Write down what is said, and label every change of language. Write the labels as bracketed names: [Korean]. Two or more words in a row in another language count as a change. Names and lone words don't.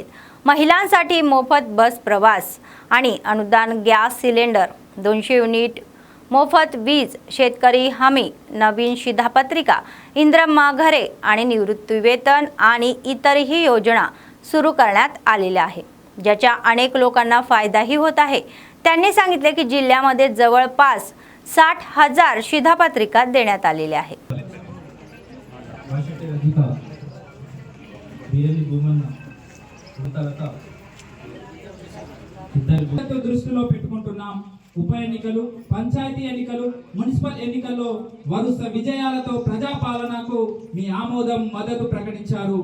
[Marathi] महिलांसाठी मोफत बस प्रवास आणि अनुदान गॅस सिलेंडर, 200 युनिट मोफत वीज, शेतकरी हमी, नवीन शिधापत्रिका, इंदिरा घरे आणि निवृत्तीवेतन आणि इतरही योजना सुरू करण्यात आलेल्या आहेत, ज्याचा अनेक लोकांना फायदाही होत आहे। त्यांनी सांगितले की जिल्ह्यामध्ये जवळपास 60,000 शिधापत्रिका देण्यात आलेल्या आहेत। [Telugu] దృష్టిలో పెట్టుకుంటున్నాం। ఉప ఎన్నికలు, పంచాయతీ ఎన్నికలు, మున్సిపల్ ఎన్నికల్లో వరుస విజయాలతో ప్రజాపాలనకు మీ ఆమోదం మద్దతు ప్రకటించారు।